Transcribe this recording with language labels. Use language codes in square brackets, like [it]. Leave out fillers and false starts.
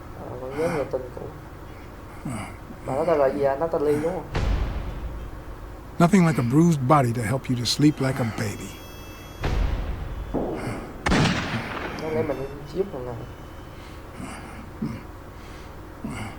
[vi] Còn nhớ người tình cũ. Mà nó tên là gì à? Nó tên Ly đúng không? [en] Nothing like a bruised body to help you to sleep like a baby. [vi] Đáng lẽ mình giúp thằng này.